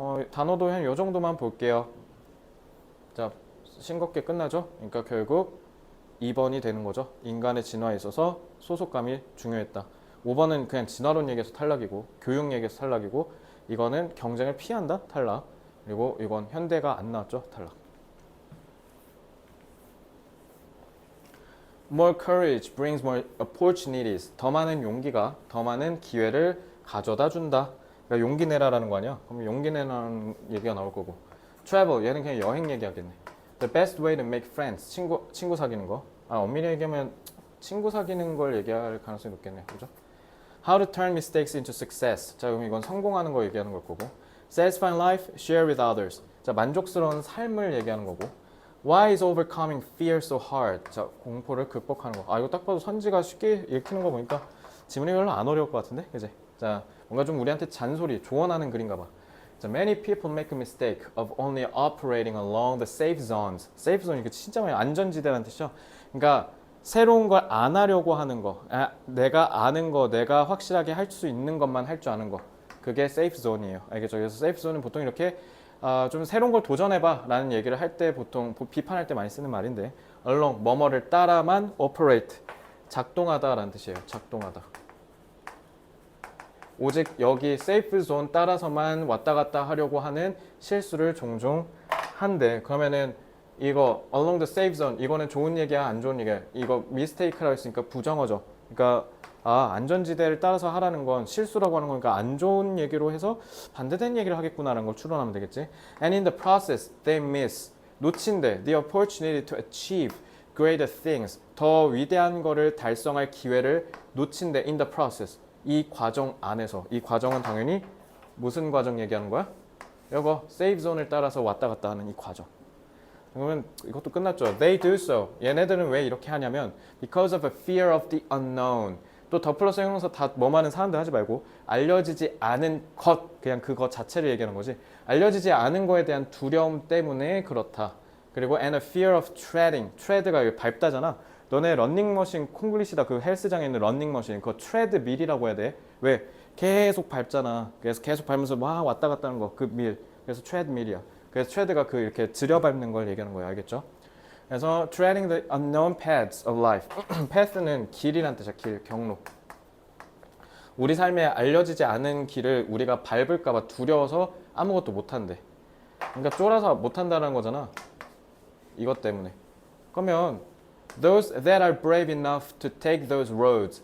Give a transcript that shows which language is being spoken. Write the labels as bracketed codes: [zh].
[ko] 단어도 한 요 정도만 볼게요. 자, 싱겁게 끝나죠? 그러니까 결국 2번이 되는 거죠. 인간의 진화에 있어서 소속감이 중요했다. 5번은 그냥 진화론 얘기에서 탈락이고 교육 얘기에서 탈락이고 이거는 경쟁을 피한다? 탈락. 그리고 이건 현대가 안 나왔죠? 탈락. [en] More courage brings more opportunities. [ko] 더 많은 용기가 더 많은 기회를 가져다 준다. 그러니까 용기 내라라는 거 아니야? 그럼 용기 내라는 얘기가 나올 거고. Travel, 얘는 그냥 여행 얘기하겠네. [en] The best way to make friends. [ko] 친구 사귀는 거. 엄밀히 얘기하면 친구 사귀는 걸 얘기할 가능성이 높겠네. 그죠? [en] How to turn mistakes into success. [ko] 자, 그럼 이건 성공하는 거 얘기하는 걸 거고. [en] Satisfying life, share with others. [ko] 자, 만족스러운 삶을 얘기하는 거고. [en] Why is overcoming fear so hard? [ko] 자, 공포를 극복하는 거. 이거 딱 봐도 선지가 쉽게 읽히는 거 보니까 지문이 별로 안 어려울 것 같은데? 그지? 자, 뭔가 좀 우리한테 잔소리, 조언하는 글인가 봐. 자, [en] many people make a mistake of only operating along the safe zones. [ko] safe zone 이거 진짜 많이 안전지대라는 뜻이죠. 그러니까 새로운 걸 안 하려고 하는 거, 내가 아는 거, 내가 확실하게 할 수 있는 것만 할 줄 아는 거, 그게 safe zone이에요. 알겠죠? 그래서 safe zone은 보통 이렇게 좀 새로운 걸 도전해봐 라는 얘기를 할 때 보통 비판할 때 많이 쓰는 말인데 along, 뭐뭐를 따라만 operate, 작동하다 라는 뜻이에요. 작동하다. 오직 여기 safe zone 따라서만 왔다 갔다 하려고 하는 실수를 종종 한대. 그러면은 이거 along the safe zone 이거는 좋은 얘기야 안 좋은 얘기야? 이거 mistake라고 했으니까 부정어죠. 그러니까 안전지대를 따라서 하라는 건 실수라고 하는 거니까 안 좋은 얘기로 해서 반대된 얘기를 하겠구나라는 걸 추론하면 되겠지. [en] And in the process they miss, [ko] 놓친대 [en] the opportunity to achieve greater things, [ko] 더 위대한 거를 달성할 기회를 놓친대 [en] in the process, [ko] 이 과정 안에서. 이 과정은 당연히 무슨 과정 얘기하는 거야? 이거 세이프 존을 따라서 왔다 갔다 하는 이 과정. 그러면 이것도 끝났죠. [en] They do so. [ko] 얘네들은 왜 이렇게 하냐면 [en] because of a fear of the unknown. [ko] 또 더 플러스 형용사 다 뭐 많은 사람들 하지 말고 알려지지 않은 것, 그냥 그것 자체를 얘기하는 거지. 알려지지 않은 거에 대한 두려움 때문에 그렇다. 그리고 [en] and a fear of treading. [ko] tread가 밟다잖아. 너네 런닝머신 콩글리시다 그 헬스장에 있는 런닝머신 그거 트레드밀이라고 해야 돼. 왜? 계속 밟잖아. 그래서 계속 밟으면서 막 왔다 갔다 하는 거 그 밀. 그래서 트레드밀이야. 그래서 트레드가 그 이렇게 들여밟는 걸 얘기하는 거야. 알겠죠? 그래서 [en] treading the unknown paths of life. [ko] path는 길이란 뜻이야. 길, 경로. 우리 삶에 알려지지 않은 길을 우리가 밟을까 봐 두려워서 아무것도 못 한대. 그러니까 쫄아서 못 한다는 거잖아. 이것 때문에. 그러면 [en] those that are brave enough to take those roads.